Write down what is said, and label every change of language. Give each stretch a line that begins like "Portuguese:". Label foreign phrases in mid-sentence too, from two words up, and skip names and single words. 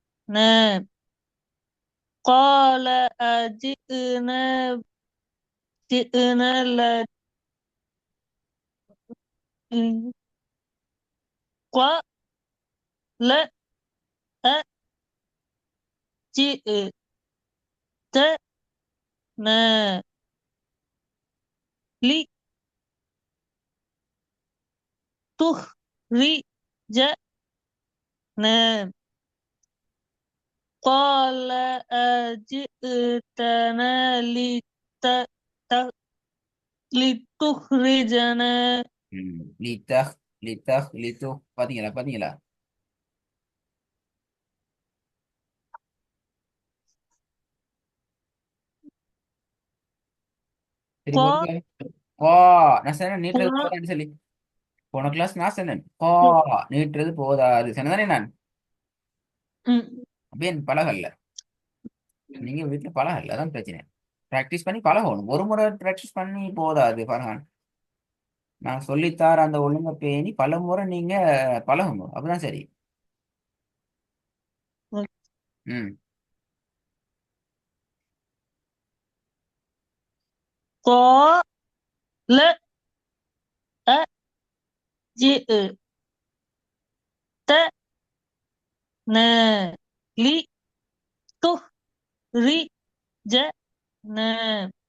Arabic: قال جئنا قال أجئتنا لتخرجنا. قال أجئتنا لتخرجنا. லித்தஹ் லித்தஹ் லித்து.
Tamil: பாத்தீங்களா பாத்தீங்களா? சரி
Arabic: قال
Tamil: போதுங்க. கா. நான் சொன்னேன் நீட்டுறது போதான்னு சொல்லி. போன கிளாஸ் நான் சொன்னேன் கா நீட்டுறது போதாது சொன்னதானே நான். அப்படியே பழகல்ல. நீங்க வீட்டுல பழகல்ல, அதான் பிரச்சனை. ப்ராக்டிஸ் பண்ணி பழகணும். ஒரு முறை ப்ராக்டிஸ் பண்ணி போதாது ஃபர்ஹான். நான் சொல்லித்தார அந்த ஒழுங்கை பேணி பல முறை நீங்க பழகணும், அப்பதான் சரி. ம்.
Arabic: قال أجئتنا لتخرجنا.